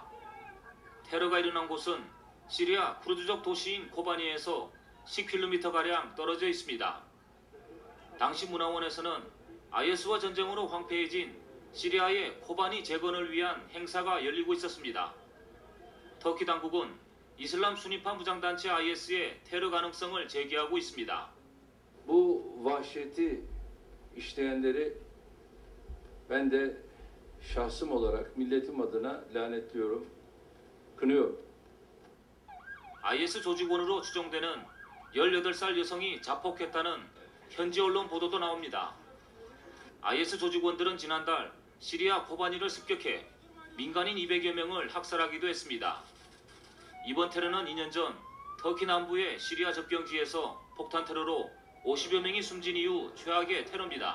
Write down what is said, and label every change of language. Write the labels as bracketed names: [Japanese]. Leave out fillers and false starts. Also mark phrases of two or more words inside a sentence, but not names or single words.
[Korean] 테러가 일어난 곳은 시리아 쿠르드족 도시인 코바니에서 10km가량 떨어져 있습니다. 당시 문화원에서는 IS와 전쟁으로 황폐해진 시리아의 코바니 재건을 위한 행사가 열리고 있었습니다. 터키 당국은 이슬람 순위파 무장단체 IS의 테러 가능성을 제기하고 있습니다. [Turkish] Bu vahşeti işleyenleri ben de şahsım olarak milletim adına lanetliyorum, kınıyorum. [Korean] IS 조직원으로 추정되는 18살 여성이 자폭했다는 현지 언론 보도도 나옵니다. IS 조직원들은 지난달 시리아 코바니를 습격해 민간인 200여 명을 학살하기도 했습니다. 이번 테러는 2년 전 터키 남부의 시리아 접경지에서 폭탄 테러로 50여 명이 숨진 이후 최악의 테러입니다.